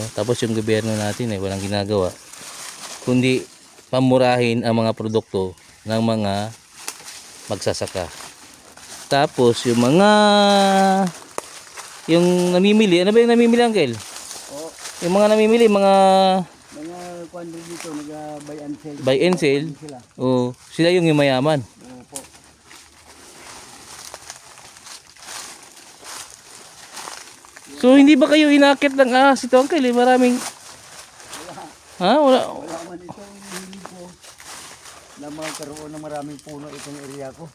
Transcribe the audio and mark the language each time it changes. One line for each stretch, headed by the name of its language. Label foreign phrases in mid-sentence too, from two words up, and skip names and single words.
Filipino: Tapos yung gobyerno natin ay walang ginagawa kundi pamurahin ang mga produkto ng mga magsasaka. Tapos yung namimili, ano ba yung namimili, Uncle? O, Yung mga namimili, mga kwan din dito, nag-
English: buy and sell. buy and sell,
Filipino: Sila. sila yung mayaman. Opo. So hindi ba kayo inakit ng ahas ito, Uncle? Maraming... Ha? Wala. Wala man itong hilig ko na magkaroon ng maraming puno itong area ko.